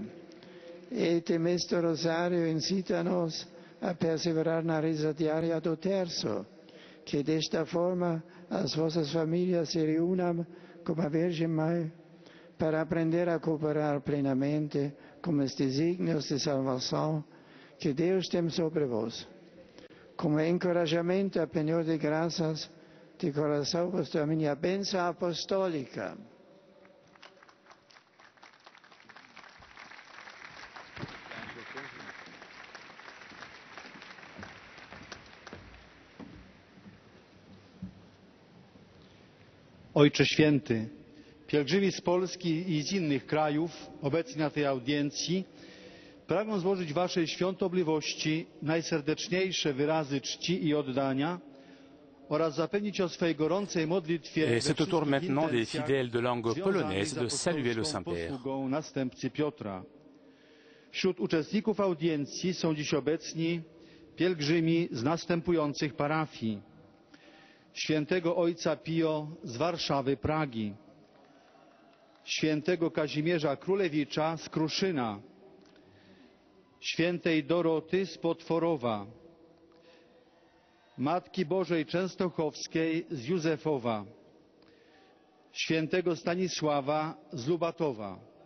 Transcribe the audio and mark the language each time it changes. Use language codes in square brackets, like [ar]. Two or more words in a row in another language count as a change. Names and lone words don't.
[pt] Este mês do Rosário incita-nos a perseverar na reza diária do terço, que desta forma as vossas famílias se reúnam como a Virgem Mãe para aprender a cooperar plenamente com os desígnios de salvação que Deus tem sobre vós. Como encorajamento a penhor de graças, de coração vos dou a minha bênção apostólica. [pl] Ojcze Święty, pielgrzymi z Polski i z innych krajów obecni na tej audiencji pragną złożyć Waszej świątobliwości najserdeczniejsze wyrazy czci i oddania oraz zapewnić o swej gorącej modlitwie [fr] Et c'est au tour maintenant des fidèles de langue polonaise de saluer le Saint-Père. [pl] następcy Piotra. Wśród uczestników audiencji są dziś obecni pielgrzymi z następujących parafii: świętego Ojca Pio z Warszawy, Pragi, świętego Kazimierza Królewicza z Kruszyna, świętej Doroty z Potworowa, Matki Bożej Częstochowskiej z Józefowa, świętego Stanisława z Lubatowa.